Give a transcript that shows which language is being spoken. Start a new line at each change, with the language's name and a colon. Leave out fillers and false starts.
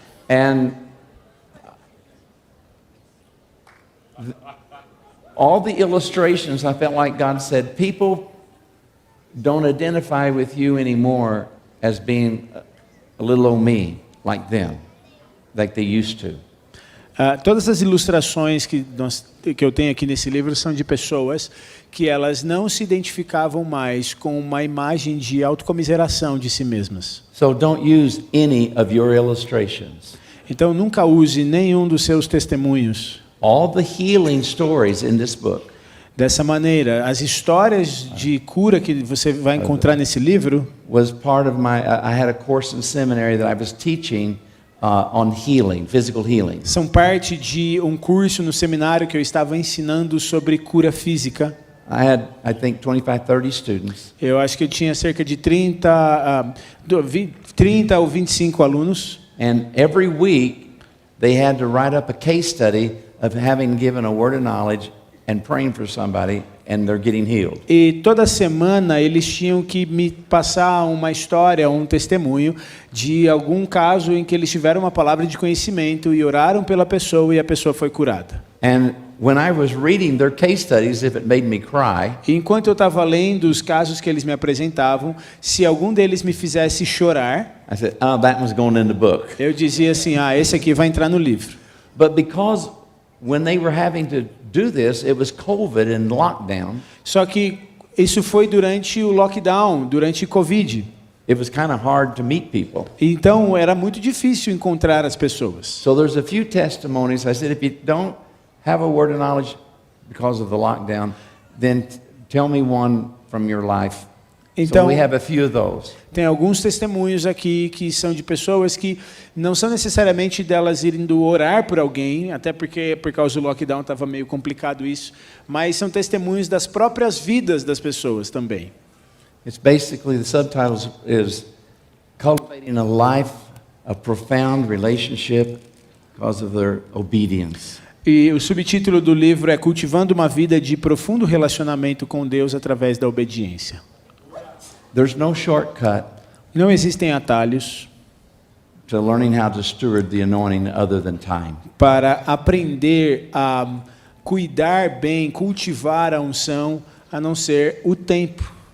English: and all the illustrations, I felt like God said, people don't identify with you anymore as being a little old me, like them, like they used to.
Portuguese: Todas as ilustrações que eu tenho aqui nesse livro são de pessoas que elas não se identificavam mais com uma imagem de autocomiseração de si mesmas.
English: So don't use any of your illustrations.
Portuguese: Então nunca use nenhum dos seus testemunhos.
English: All the healing stories in this book
Portuguese: Dessa maneira, as histórias de cura que você vai encontrar nesse livro
English: was part of I had a course in seminary that I was teaching on healing, physical healing.
Portuguese: são parte de um curso no seminário que eu estava ensinando sobre cura física.
English: I had, I think, 25, 30 students.
Portuguese: Eu acho que eu tinha cerca de 30 ou 25 alunos.
English: And every week, they had to write up a case study of having given a word of knowledge and praying for somebody, and they're getting healed.
Portuguese: E toda semana eles tinham que me passar uma história, um testemunho de algum caso em que eles tiveram uma palavra de conhecimento e oraram pela pessoa e a pessoa foi curada.
English: And when I was reading their case studies, if it made me cry,
Portuguese: E enquanto eu estava lendo os casos que eles me apresentavam, se algum deles me fizesse chorar,
English: I said, "Oh, that one's going in the book."
Portuguese: eu dizia assim: esse aqui vai entrar no livro.
English: But because when they were having to do this, it was COVID and lockdown.
Portuguese: Só que isso foi durante o lockdown, durante Covid.
English: It was kind of hard to meet people.
Portuguese: Então era muito difícil encontrar as pessoas.
English: So there's a few testimonies. I said, if you don't have a word of knowledge because of the lockdown, then tell me one from your life.
Portuguese: Então,
English: so we have a few of those.
Portuguese: tem alguns testemunhos aqui que são de pessoas que não são necessariamente delas indo orar por alguém, até porque por causa do lockdown estava meio complicado isso, mas são testemunhos das próprias vidas das pessoas também.
English: It's basically, the subtitle is Cultivating a Life of Profound Relationship because of their obedience.
Portuguese: E o subtítulo do livro é Cultivando uma Vida de Profundo Relacionamento com Deus através da Obediência.
English: There's no shortcut
Portuguese: Não existem atalhos
English: to learning how to steward the anointing other than time.
Portuguese: para aprender a cuidar bem, cultivar a unção, a não ser o tempo.